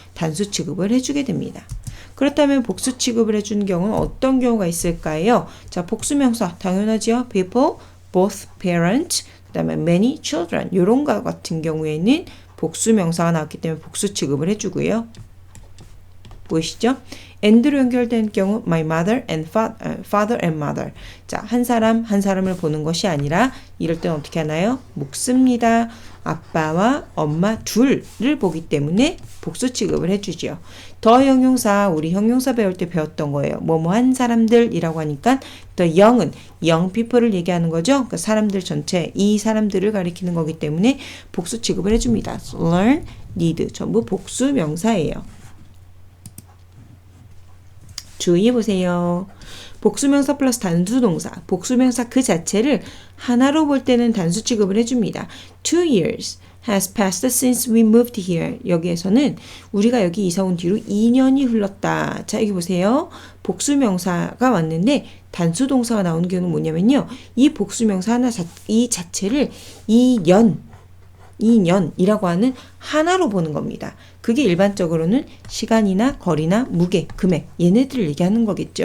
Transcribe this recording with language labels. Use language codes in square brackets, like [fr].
[ko] 단수 취급을 해주게 됩니다. 그렇다면 복수 취급을 해주는 경우는 어떤 경우가 있을까요? 자, 복수명사 당연하지요. people, [en] both parents, [ko] 그 다음에 [en] many children [ko] 이런 거 같은 경우에는 복수 명사가 나왔기 때문에 복수 취급을 해주고요. 보이시죠? [en] and로 [ko] 연결된 경우 [en] my mother and father and mother. [ko] 자, 한 사람을 보는 것이 아니라 이럴 때는 어떻게 하나요? 묵습니다. 아빠와 엄마 둘을 보기 때문에 복수 취급을 해주죠. 더 형용사, 우리 형용사 배울 때 배웠던 거예요. 뭐뭐한 사람들이라고 하니까 [en] the young [ko] 은 [en] young people [ko] 을 얘기하는 거죠. 그러니까 사람들 전체, 이 사람들을 가리키는 거기 때문에 복수 취급을 해줍니다. learn, need 전부 복수 명사예요. 주의해보세요. 복수명사 플러스 단수동사, 복수명사 그 자체를 하나로 볼 때는 단수 취급을 해줍니다. [en] 2 years has passed since we moved here. [ko] 여기에서는 우리가 여기 이사 온 뒤로 2년이 흘렀다. 자, 여기 보세요. 복수명사가 왔는데 단수동사가 나오는 경우는 뭐냐면요. 이 복수명사 하나 이 자체를 2년 2년이라고 하는 하나로 보는 겁니다. 그게 일반적으로는 시간이나 거리나 무게, 금액 얘네들을 얘기하는 거겠죠.